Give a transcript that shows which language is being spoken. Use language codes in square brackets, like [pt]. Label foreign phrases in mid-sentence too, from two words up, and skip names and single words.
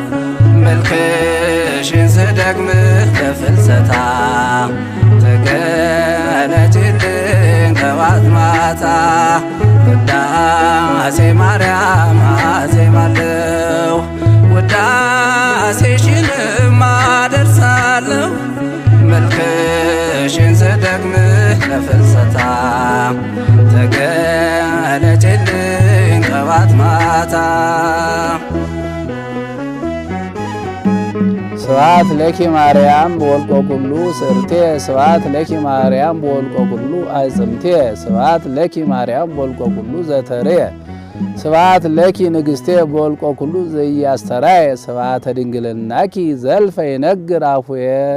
[am] መልክሽን ስደግም ለፍልሰታ ተገለጭልኝ ጠዋት ማታ። ቅዳሴ ማርያም አዜማለሁ ውዳሴሽንም አደርሳለሁ። መልክሽን ስደግም ለፍልሰታ ተገለጭልኝ ጠዋት ማታ። [gez] ስብሐት ለኪ ማርያም በወልቆ ኩሉ ስርቴ ስብሐት ለኪ ማርያም በወልቆ ኩሉ አጽምቴ ስብሐት ለኪ ማርያም በወልቆ ኩሉ ዘተሬ ስብሐት ለኪ ንግሥቴ በወልቆ ኩሉ ዘኢያስተርአየ ስብሐተ ድንግልናኪ ዘልፈ ይነግር አፉየ።